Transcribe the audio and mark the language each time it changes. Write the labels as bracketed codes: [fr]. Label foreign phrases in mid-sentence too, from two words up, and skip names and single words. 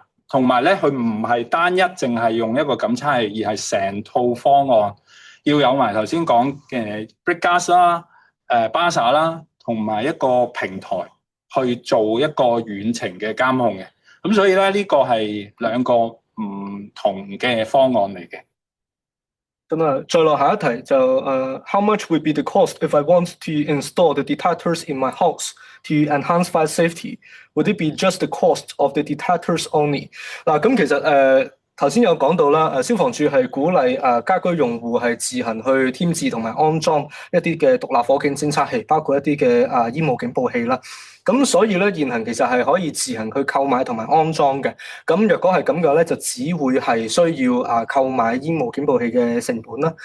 [yue] 同埋咧，佢唔係單一，淨係用一個感測器，而係成套方案，要有埋頭先講嘅 Brickgas 啦、BASA 啦，同埋一個平台去做一個遠程嘅監控嘅。咁所以咧，呢個係兩個唔同嘅方案嚟嘅。咁啊，再落下一題就 [en] how much would be the cost if I want to install the detectors in my house to enhance fire safety? Would it be just the cost of the detectors only? [yue] 嗱，咁其實頭先有講到啦，消防處係鼓勵家居用戶係自行去添置同埋安裝一啲嘅獨立火警偵測器，包括一啲嘅煙霧警報器啦。咁所以咧，現行其實係可以自行去購買同埋安裝嘅。咁若果係咁嘅咧，就只會係需要購買煙霧警報器嘅成本啦。